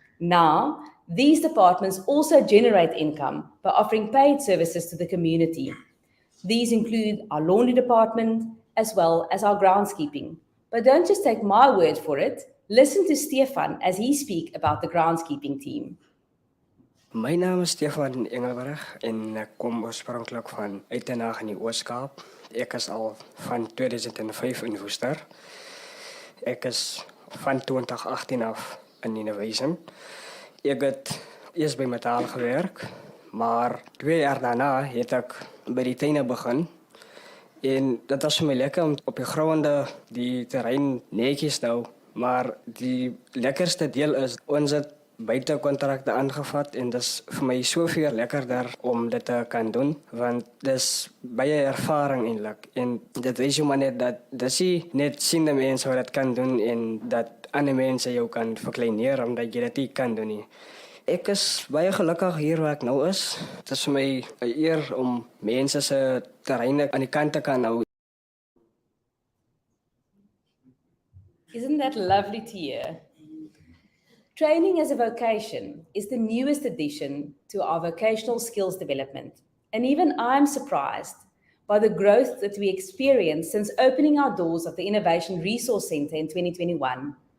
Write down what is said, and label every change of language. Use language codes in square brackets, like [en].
[en] Now, these departments also generate income by offering paid services to the community. These include our laundry department as well as our groundskeeping. But don't just take my word for it. Listen to Stefan as he speaks about the groundskeeping team. [af] My naam is Stefan Engelberg en ek kom oorspronklik van Uitenhage in die Oos-Kaap. Ek is al van 2005 in Woester. Ek is van 2018 af in Innovation. Ek het eers by Metaal gewerk, maar 2 jaar daarna het ek by die tuine begin. En dit was vir my lekker om op die gronde die terrein netjies te hou, maar die lekkerste deel is ons het buite kontrakte aangevat en dis vir my soveel lekkerder om dit te kan doen, want dis baie ervaring eintlik en dit wys jou maar net dat dis nie net siende mense wat dit kan doen en dat ander mense jou kan verkleineer omdat jy dit nie kan doen nie. Ek is baie gelukkig hier waar ek nou is. Dit is vir my 'n eer om mense se terreine aan die kant te kan hou. [en] Isn't that lovely to hear? Training as a vocation is the newest addition to our vocational skills development. And even I'm surprised by the growth that we experienced since opening our doors of the Innovation Resource Centre in 2021.